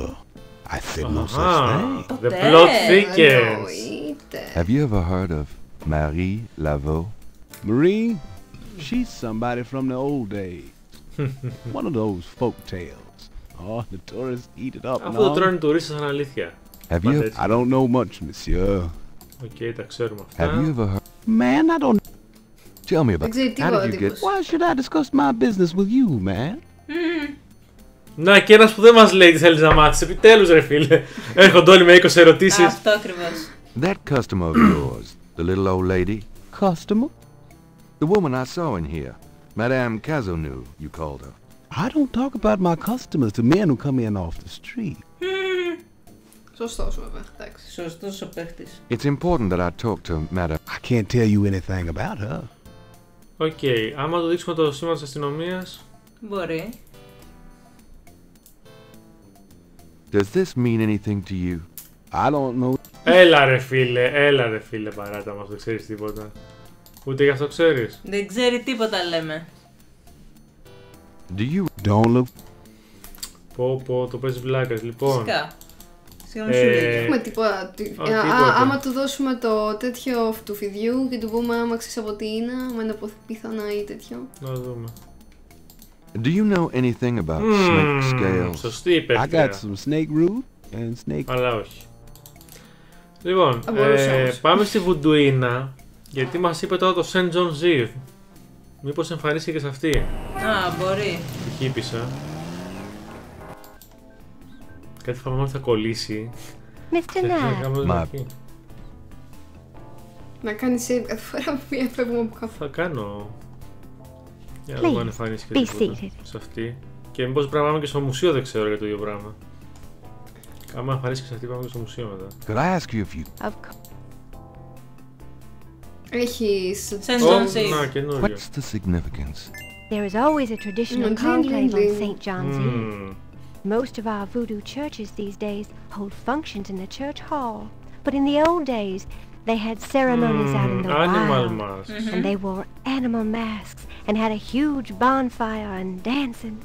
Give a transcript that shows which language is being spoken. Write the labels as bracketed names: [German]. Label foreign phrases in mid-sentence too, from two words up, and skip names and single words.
[English] I said no such thing. The plot thickens. Have you ever heard of Marie Laveau? Marie? She's somebody from the old days. One of those folk tales. Oh, the tourists eat it up. [Greek] Αυτό το τρώνε οι τουρίστες σαν αλήθεια. [English] Have you? I don't know much, monsieur. [Greek] Οκ, τα ξέρουμε αυτά. [English] Have you ever heard? Man, I don't... Tell me about it. How did you get... Why should I discuss my business with you, man? [Greek] Να, και ένας που δεν μας λέει τι θέλεις να μάθεις. Επιτέλους ρε φίλε. Έρχονται όλοι με 20 ερωτήσεις. Αυτό ακριβώς. [English] That customer of yours, the little old lady. Customer? The woman I saw in here. Madame Cazonou, you called her. I don't talk about my customers to men who come in off the street. [Greek] Σωστός ο παίχτης. Σωστός ο παίχτης. [English] It's important that I talk to Madam. I can't tell you anything about her. [Greek] Οκ, άμα του δείξουμε το σήμα της αστυνομίας. Μπορεί. [English] Does this mean anything to you? I don't know. [Greek] Έλα ρε φίλε παράτα μας, δεν ξέρεις τίποτα. Ούτε γι' αυτό ξέρεις. Δεν ξέρει τίποτα λέμε. [English] Do you don't look. [Greek] Πω, το παίζει βλάκας, λοιπόν. Φυσικά. Συγγνώμη σου λέει. Έχουμε τίποτα. Άμα του δώσουμε το τέτοιο του φιδιού και του πούμε άμα ξέρεις από τι είναι, άμα είναι πιθανά ή τέτοιο. Να δούμε. [English] Do you know anything about snake scales? [Greek] Σωστή η [English] I got some snake root and snake. [Greek] Αλλά όχι. Λοιπόν, πάμε στη Βουντουίνα, γιατί μας είπε τώρα το St. John's Eve. Μήπως εμφανίστηκε και σε αυτή. Α, μπορεί. Τι χύπησα. Κάτι φοβάμαι ότι θα κολλήσει. Mr. Knight. Να κάνει save κάθε φορά που φεύγουμε από κάπου. Θα κάνω. Για να δω αν εμφανίστηκε τίποτα σε αυτή. Και μήπως πρέπει να πάμε και στο μουσείο, δεν ξέρω για το ίδιο πράγμα. Άμα εμφανίστηκε σε αυτή πάμε και στο μουσείο μετά. [English] Could I ask you if you... [Greek] Έχεις... Να, καινούριο. [English] What's the significance? There is always a traditional conclave on St. John's Eve. Most of our voodoo churches these days hold functions in the church hall. But in the old days, they had ceremonies out in the wild. And they wore animal masks and had a huge bonfire and dancing.